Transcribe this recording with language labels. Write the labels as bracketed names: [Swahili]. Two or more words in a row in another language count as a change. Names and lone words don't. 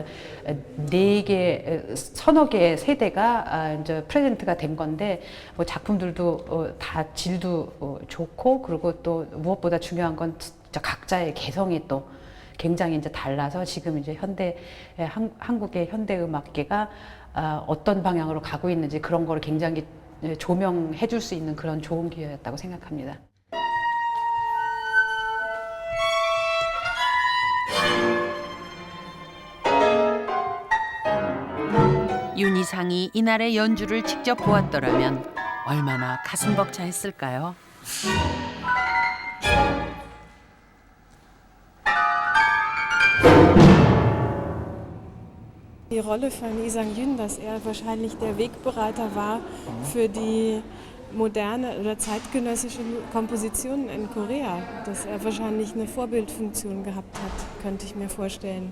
[Korean] 4개, 서너 개의 세대가 이제 프레젠트가 된 건데 작품들도 다 질도 좋고 그리고 또 무엇보다 중요한 건 진짜 각자의 개성이 또 굉장히 이제 달라서 지금 이제 한국의 현대 음악계가 어떤 방향으로 가고 있는지 그런 거를 굉장히 조명해 줄 수 있는 그런 좋은 기회였다고 생각합니다. 윤희상이 이날의 연주를 직접 보았더라면 얼마나 가슴 벅차했을까요? [German] Die Rolle von Lee Sang-yoon, dass er wahrscheinlich der Wegbereiter war für die moderne oder zeitgenössische Kompositionen in Korea, dass er wahrscheinlich eine Vorbildfunktion gehabt hat, könnte ich mir vorstellen.